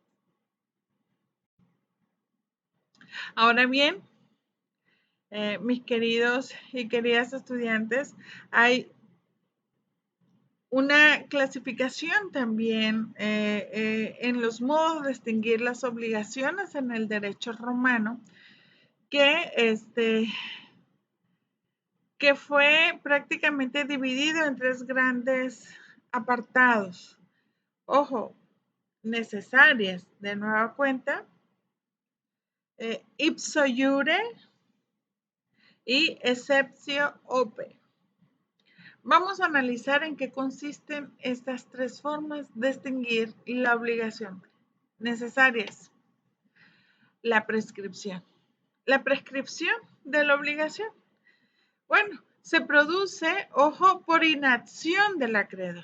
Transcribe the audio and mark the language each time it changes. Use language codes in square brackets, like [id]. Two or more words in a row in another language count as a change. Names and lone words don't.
[es] Ahora bien, mis queridos y queridas estudiantes, hay una clasificación también en los modos de extinguir las obligaciones en el derecho romano que fue prácticamente dividido en tres grandes apartados. Ojo, necesarias de nueva cuenta, [la] ipso iure y exceptio ope. [es] Vamos a analizar en qué consisten estas tres formas de extinguir la obligación. Necesarias. La prescripción. La prescripción de la obligación. Bueno, se produce, ojo, por inacción del acreedor.